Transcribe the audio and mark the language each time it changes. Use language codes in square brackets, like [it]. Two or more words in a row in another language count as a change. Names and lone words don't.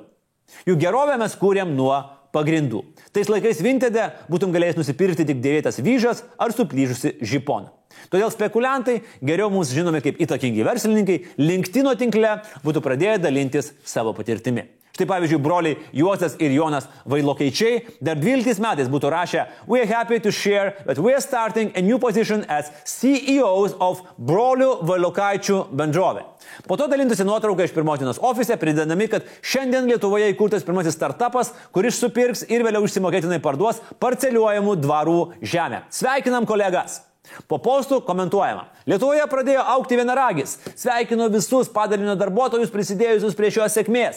[lt] Juk gerovę mes kūrėm nuo pagrindų. Tais laikais Vintede būtum galėjęs nusipirkti tik dėvėtas vyžas ar suplyžusi žiponą. Todėl spekuliantai, geriau mums žinomi kaip įtakingi verslininkai, LinkedIn tinkle būtų pradėję dalintis savo patirtimi. Štai pavyzdžiui, broliai Juozas ir Jonas Vailokaičiai dar 12 metais būtų rašę [en] We are happy to share that we are starting a new position as CEOs of [lt] brolių Vailokaičių bendrovė. Po to dalintųsi nuotrauką iš pirmos dienos ofise, pridedami, kad šiandien Lietuvoje įkurtas pirmasis startupas, kuris supirks ir vėliau išsimokėtinai parduos parceliuojamų dvarų žemę. Sveikinam kolegas! Po postų komentuojama. Lietuvoje pradėjo augti vienaragis. Sveikinu visus padalinio darbuotojus prisidėjusius prie šios sėkmės.